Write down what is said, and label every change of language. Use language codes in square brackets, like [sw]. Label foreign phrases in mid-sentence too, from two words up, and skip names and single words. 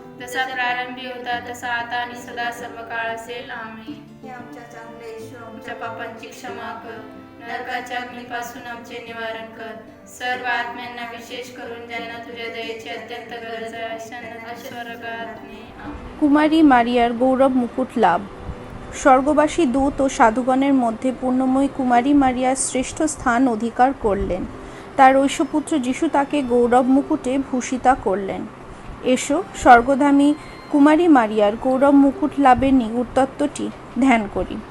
[mr] जसा प्रारंभी होता तसा आता आणि सदा सर्व काळ असेल. आमेन. हे आमच्या चांगले येशू, आमच्या पापांची क्षमा कर, नरकाच्या अग्नीपासून आमचे निवारण कर, सर्व आत्म्यांना विशेष करून ज्यांना तुझ्या दयेची अत्यंत गरज आहे अशांना स्वर्गात ने. आमेन. [bn] কুমারী মারিয়ার গৌরব মুকুট লাভ। স্বর্গবাসী দূত ও সাধুগণের মধ্যে পূর্ণময়ী কুমারী মারিয়ার শ্রেষ্ঠ স্থান অধিকার করলেন। তার ঐশ্বপুত্র যিশু তাকে গৌরব মুকুটে ভূষিতা করলেন। এসো স্বর্গধামী কুমারী মারিয়ার গৌরব মুকুট লাভের নিগুড় তত্ত্বটি ধ্যান করি।